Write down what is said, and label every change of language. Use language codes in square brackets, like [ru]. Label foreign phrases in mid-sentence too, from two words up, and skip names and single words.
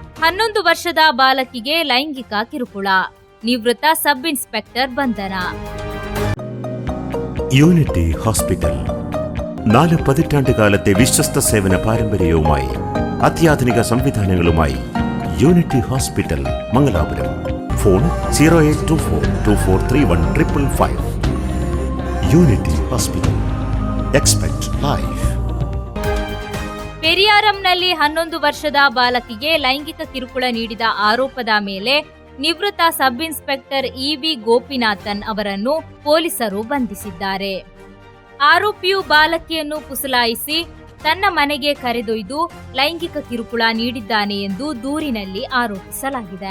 [kn] 11 ವರ್ಷದ ಬಾಲಕಿಗೆ ಲೈಂಗಿಕ ಕಿರುಕುಳ, ನಿವೃತ್ತ ಸಬ್ ಇನ್ಸ್ಪೆಕ್ಟರ್ ಬಂಧನ. [ml] യൂണിറ്റി ഹോസ്പിറ്റൽ 4 പതിറ്റാണ്ടുകാലത്തെ വിശ്വസ്ത സേവന പാരമ്പര്യവുമായി അത്യാധുനിക സംവിധാനങ്ങളുമായി യൂണിറ്റി ഹോസ്പിറ്റൽ മംഗലാപുരം. ഫോൺ 0824243155. യൂണിറ്റി ഹോസ്പിറ്റൽ. [en] Expect life. [kn] ಪೆರಿಯಾರಂನಲ್ಲಿ 11 ವರ್ಷದ ಬಾಲಕಿಗೆ ಲೈಂಗಿಕ ಕಿರುಕುಳ ನೀಡಿದ ಆರೋಪದ ಮೇಲೆ ನಿವೃತ್ತ ಸಬ್ ಇನ್ಸ್ಪೆಕ್ಟರ್ ಇವಿ ಗೋಪಿನಾಥನ್ ಅವರನ್ನು ಪೊಲೀಸರು ಬಂಧಿಸಿದ್ದಾರೆ. ಆರೋಪಿಯು ಬಾಲಕಿಯನ್ನು ಪುಸಲಾಯಿಸಿ ತನ್ನ ಮನೆಗೆ ಕರೆದೊಯ್ದು ಲೈಂಗಿಕ ಕಿರುಕುಳ ನೀಡಿದ್ದಾನೆ ಎಂದು ದೂರಿನಲ್ಲಿ ಆರೋಪಿಸಲಾಗಿದೆ.